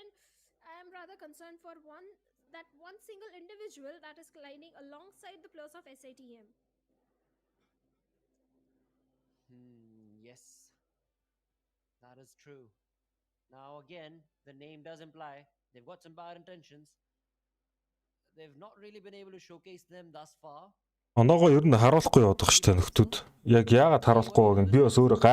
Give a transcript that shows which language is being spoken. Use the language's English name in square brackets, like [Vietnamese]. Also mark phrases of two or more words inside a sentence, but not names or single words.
[English] I am rather concerned for one single individual that is colliding alongside the players of SATM. Yes, that is true. Now again, the name does imply they've got some bad intentions. They've not really been able to showcase them thus far. [Mongolian] Оноогоо ер нь харуулахгүй явах штэ нөхдүүд. Яг яагаад харуулахгүй байгааг нь би бас өөрөө